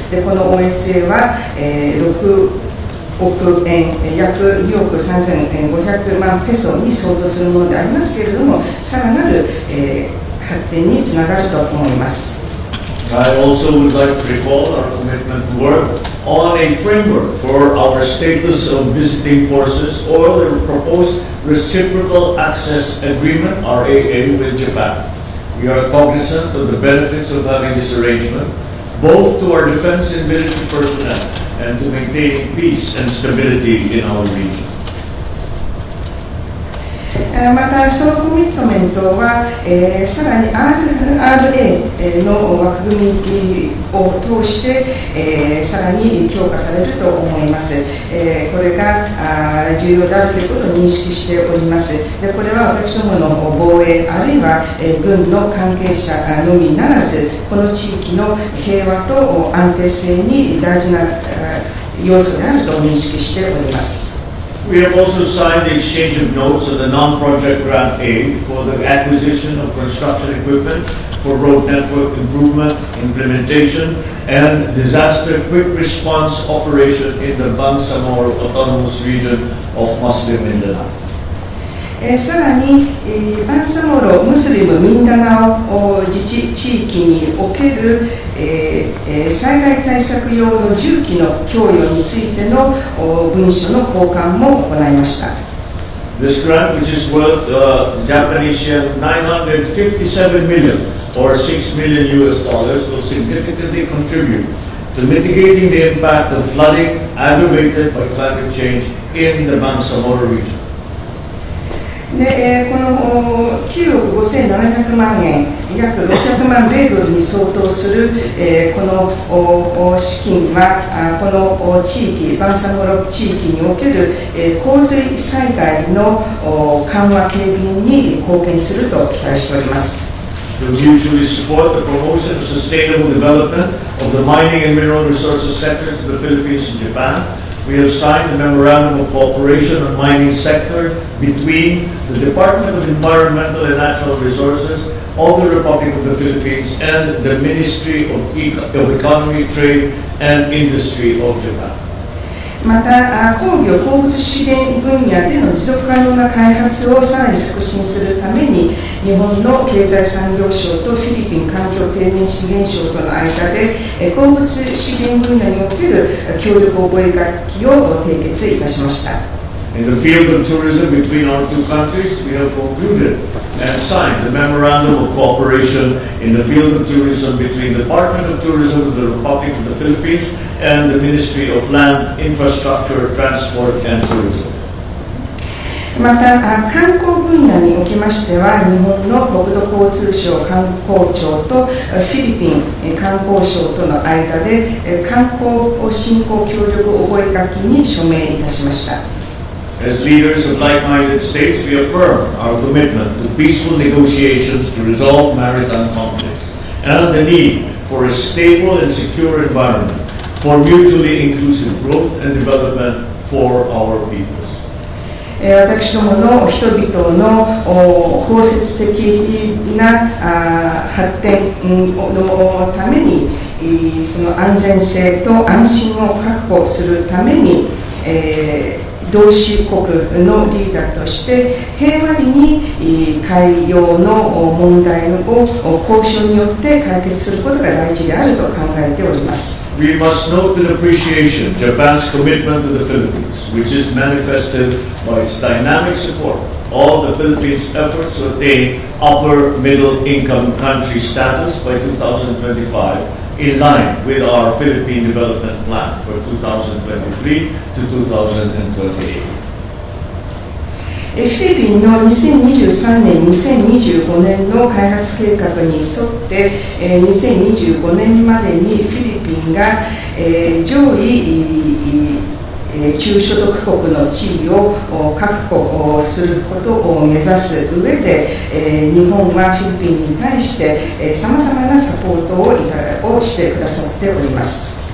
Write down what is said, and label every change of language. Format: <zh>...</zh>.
<ja>でこの OSA は6億円約2億3500万ペソに相当するものでありますけれども、さらなる発展につながると思います。</ja> <en>I also would like to recall our commitment to work on a framework for our status of visiting forces or the proposed Reciprocal Access Agreement, RAA, with Japan. We are cognizant of the benefits of having this arrangement, both to our defense and military personnel and to maintaining peace and stability in our region.</en> <ja>またそのコミットメントは、さらに RRA の枠組みを通して、さらに強化されると思います。これが重要であるということを認識しております。でこれは私どもの防衛あるいは軍の関係者のみならずこの地域の平和と安定性に大事な要素であると認識しております。</ja> <en>We have also signed the exchange of notes on the non-project grant aid for the acquisition of construction equipment for road network improvement, implementation, and disaster quick response operation in the Bangsamoro Autonomous Region of Muslim Mindanao.</en> <ja>さらに、バンサモロ・ムスリム・ミンダナオ自治地域における、災害対策用の重機の供与についての文書の交換も行いました。</ja> <en>This grant, which is worth Japanese yen 957 million or $6 million, will significantly contribute to mitigating the impact of flooding aggravated by climate change in the Bangsamoro region.</en> <ja>でこの9億5700万円、約600万米ドルに相当するこの資金はこの地域、バンサモロ地域における洪水災害の緩和軽減に貢献すると期待しております。</ja> <en>To mutually support the promotion of sustainable development of the mining and mineral resources sectors in the Philippines and Japan, we have signed a memorandum of cooperation on mining sector between the Department of Environmental and Natural Resources of the Republic of the Philippines and the Ministry of Economy, Trade and Industry of Japan.</en> <ja>また鉱業・鉱物資源分野での持続可能な開発をさらに促進するために日本の経済産業省とフィリピン環境低減資源省との間で鉱物資源分野における協力覚書を締結いたしました。</ja> <en>In the field of tourism between our two countries, we have concluded and signed the Memorandum of Cooperation in the field of tourism between the Department of Tourism of the Republic of the Philippines and the Ministry of Land, Infrastructure, Transport and Tourism.</en> <ja>また観光分野におきましては日本の国土交通省観光庁とフィリピン観光省との間で観光振興協力覚書に署名いたしました。</ja> <en>As leaders of like-minded states, we affirm our commitment to peaceful negotiations to resolve maritime conflicts and the need for a stable and secure environment for mutually inclusive growth and development for our peoples.</en> <ja>私どもの人々の包摂的な発展のためにその安全性と安心を確保するために同志国のリーダーとして平和に海洋の問題を交渉によって解決することが大事であると考えております。</ja> <en>We must note with appreciation Japan's commitment to the Philippines, which is manifested by its dynamic support of the Philippines' efforts to attain upper middle income country status by 2025, in line with our Philippine Development Plan for 2023 to 2028.</en> <ja>フィリピンの2023年、2025年の開発計画に沿って2025年までにフィリピンが上位中所得国の地位を確保することを目指す上で日本はフィリピンに対してさまざまなサポートをしてくださっております。</ja>